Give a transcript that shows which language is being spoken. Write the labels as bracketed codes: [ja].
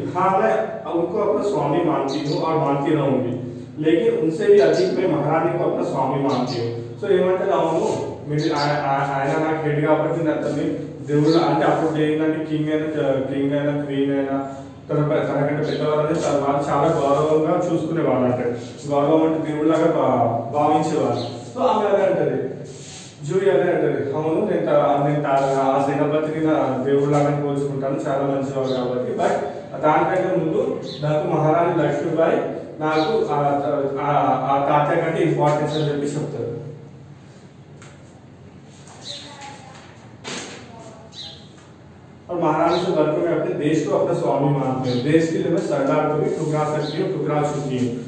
[hi] हाँ मैं उनको अपना स्वामी मानती हूँ और मानती रहूंगी लेकिन उनसे भी अधिक मैं महारानी को अपना स्वामी मानती हूँ. [te] సో ఏమంటే అవును ఆయన నాకు హెడ్ కాబట్టి అతన్ని దేవుడు అంటే అప్పుడు ఏంటంటే కింగ్ అయినా క్వీన్ అయినా తనకంటే పెద్దవాళ్ళని వాళ్ళు చాలా గౌరవంగా చూసుకునేవాళ్ళు. అంటే గౌరవం అంటే దేవుళ్ళలాగా భావించేవాళ్ళు. సో ఆమె అదే అంటది జూహీ అదే అంటది అవును నేను ఆ సేనాపతిని నా దేవుళ్ళలాగా పోల్చుకుంటాను చాలా మంచివాడు కాబట్టి బట్ దానికంటే ముందు నాకు మహారాణి లక్ష్మీబాయి నాకు ఆ తాత్య కంటే ఇంపార్టెన్స్ అని చెప్పి చెప్తారు. [hi] और महारानी से वर्ग में अपने देश को अपना स्वामी मानते हैं. देश के लिए मैं सरदार को भी ठुकरा सकती हूँ ठुकरा चुकी हूँ.